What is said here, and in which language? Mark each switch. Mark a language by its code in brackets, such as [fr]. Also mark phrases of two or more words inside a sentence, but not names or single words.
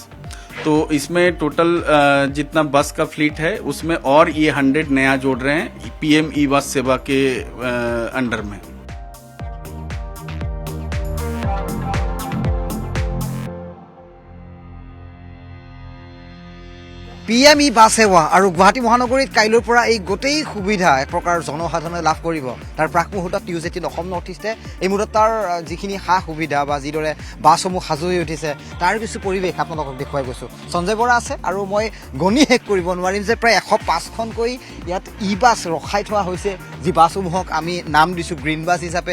[hi] तो इसमें टोटल जितना बस का फ्लीट है उसमें और ये 100 नया जोड़ रहे हैं PM ई-बस सेवा के अंडर में। [as] PM ই-বাছ সেৱা আৰু গুৱাহাটী মহানগৰীত কাইলৈৰ পৰা এই গোটেই সুবিধা এক প্ৰকাৰ জনসাধাৰণে লাভ কৰিব। তাৰ প্ৰাক মুহূৰ্তত নিউজ 18 অসম নৰ্থ ইষ্টে এই মুহূৰ্তত তাৰ যিখিনি সা সুবিধা বা যিদৰে বাছসমূহ সাজু হৈ উঠিছে তাৰ কিছু পৰিৱেশ আপোনালোকক দেখুৱাই গৈছোঁ। সঞ্জয় বৰা আছে আৰু মই গণি শেষ কৰিব নোৱাৰিম যে প্ৰায় 105খনকৈ ইয়াত ই-বাছ ৰখাই থোৱা হৈছে, যি বাছসমূহক আমি নাম দিছোঁ [en] green bus [as] হিচাপে।